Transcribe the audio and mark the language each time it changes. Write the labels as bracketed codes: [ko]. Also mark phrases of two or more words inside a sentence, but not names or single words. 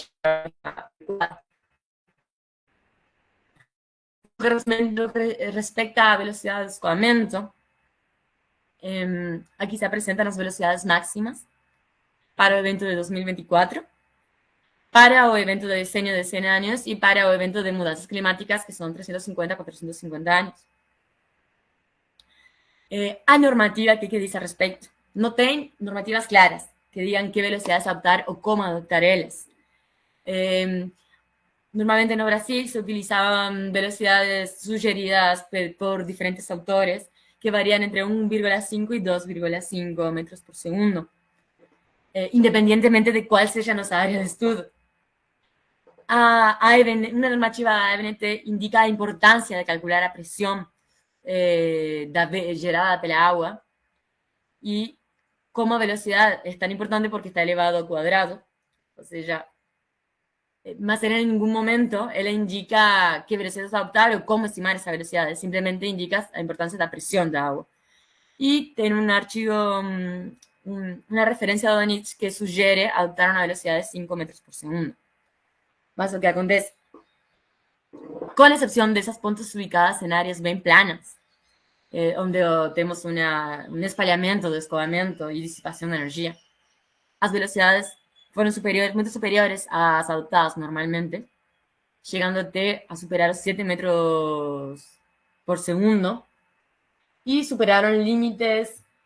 [pt] respecto à velocidade de escoamento, aqui se apresentam as velocidades máximas para o evento de 2024, para o evento de [es] diseño de 100 años y [pt] para o evento de [es] mudanzas climáticas, que son 350 a 450 años. A normativa, ¿qué dice al respecto? No tienen normativas claras que digan qué velocidades adoptar o cómo adoptar ellas. Normalmente en Brasil se utilizaban velocidades sugeridas por diferentes autores que varían entre 1,5 y 2,5 metros por segundo, independientemente de cuál sea nuestra área de estudio. Una normativa evidente indica la importancia de calcular [pt] a presión gerada pela agua y como a velocidade é [es] tan importante [pt] porque está elevado ao quadrado, ou seja, mas [es] en ningún momento [pt] ela indica que velocidade adoptar ou como estimar essa velocidade, simplesmente indica a importância da pressão da água. E tem um artigo, uma referência do Nietzsche que sugere adoptar uma velocidade de 5 metros por segundo. Mas o que acontece? Com exceção dessas pontes ubicadas em áreas bem planas, onde temos um espalhamento do escoamento e dissipação de energia, as velocidades foram muito superiores às adoptadas normalmente, chegando até a superar os 7 metros por segundo e superaram límites